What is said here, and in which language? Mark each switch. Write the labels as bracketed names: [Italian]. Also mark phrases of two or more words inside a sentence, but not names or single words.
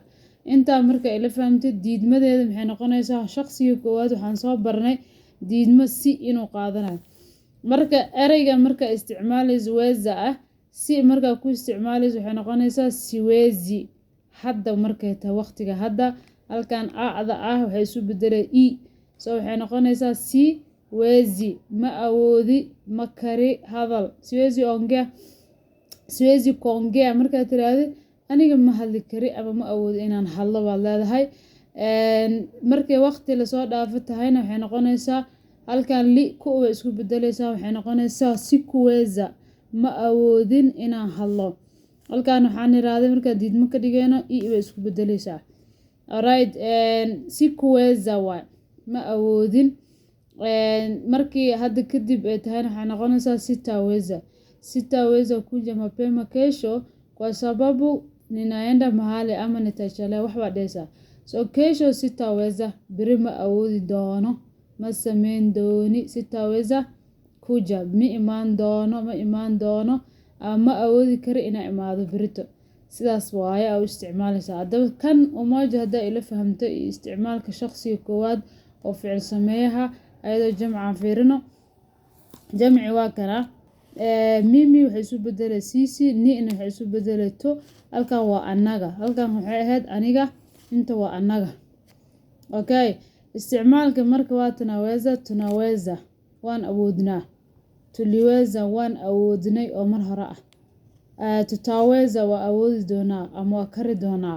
[Somali] intaa marka ila fahamtid diidmadeeda maxay noqonaysaa shaqsiga koowaad waxaan soo barnay diidmo si inuu qaadanayo marka ereyga marka isticmaalayso weza ah si marka ku isticmaalayso waxay noqonaysaa siwezi hadda markay tahay waqtiga hadda halkan aada waxay isu bedelay waxay noqonaysaa siwezi ma awoodi ma kari hadal [Swahili] siwezi kuongea [Somali] markaad tiraahdo aniga ma hadli kari ama ma awoodi inaan hadlo baad leedahay markay waqti lasoo dhaafo tahayna waxay noqonaysaa halkan ku way isku bedelaysaa waxay noqonaysaa sikuweza ma awoodin inaan hadlo halkan waxaan iraahday markaad diidmo ka dhigayno way isku bedelaysaa alright sikuweza waa ma awoodin markii hadda kadib ay tahayna waxay noqonaysaa [Swahili] sitaweza kuja mapema kesho kwa sababu ninaenda mahali [Somali] ama nitachelewa, wax baad dhehaysaa. [Swahili] So kesho sitaweza, [Somali] beri ma awoodi doono, ma samayn dooni. [Swahili] Sitaweza kuja, [Somali] ma imaan doono ama ma awoodi kari inaan imaado berito. sidaas waaye u isticmaalaysaa. Haddaba kan umoja haddaa ila fahamto iyo isticmaalka shaqsiga koowaad oo ficil sameeyaha ayadoo jamcan fiirino. Jamci waa kana mimi waxay isu bedelay sisi, ni-na waxay isu bedelay to. Halkan waa annaga, halkan waxay ahayd aniga, inta waa annaga. Okay, isticmaalka marka waa tunaweza waan awoodnaa, tuliweza waan awoodnay oo mar hore ah. Tutaweza waa awoodi doonaa ama waa kari doonaa.